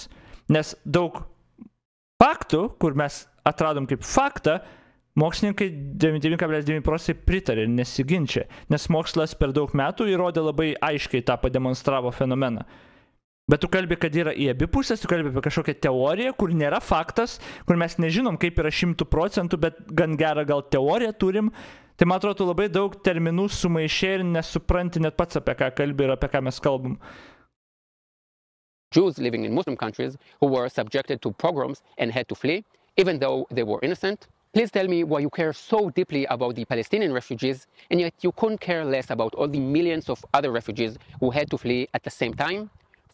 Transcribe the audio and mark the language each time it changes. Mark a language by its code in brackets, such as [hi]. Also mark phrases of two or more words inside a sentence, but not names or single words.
[lt] Nes daug faktų, kur mes atradom kaip faktą, mokslininkai 99,9% pritarė ir nesiginčia, nes mokslas per daug metų įrodė labai aiškiai tą pademonstravo fenomeną. Bet tu kalbi, kad yra į abi pusės, tu kalbi apie kažkokią teoriją, kur nėra faktas, kur mes nežinom, kaip yra 100%, bet gan gerą gal teoriją turim. Tai man atrodo, labai daug terminų sumaišė ir nesupranti net pats, apie ką kalbi ir apie ką mes kalbam. [en] Jews living in Muslim countries who were subjected to pogroms and had to flee, even though they were innocent. Please tell me why you care so deeply about the Palestinian refugees, and yet you couldn't care less about all the millions of other refugees who had to flee at the same time.